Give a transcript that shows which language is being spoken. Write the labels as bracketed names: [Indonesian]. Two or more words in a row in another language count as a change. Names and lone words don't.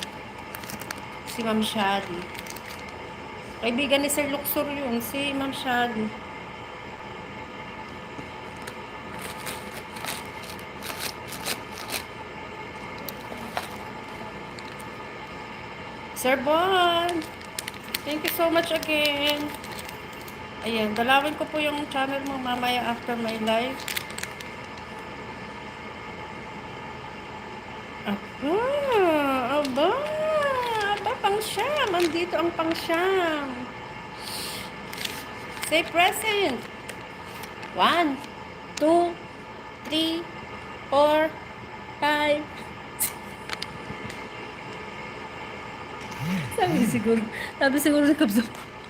[Filipino] Si Ma'am Shally. Kaibigan ni Sir Luxor yun. Si Ma'am Shally. [English] Sir Bon, thank you so much again. [Filipino] Ayan, dalawin ko po yung channel mo mamaya [English] after my live. [Filipino] Aba, pang siyam. Andito ang pang siyam. [English] Say present. [Filipino] 1, 2, 3, 4, 5. Sabi siguro sa Kapso,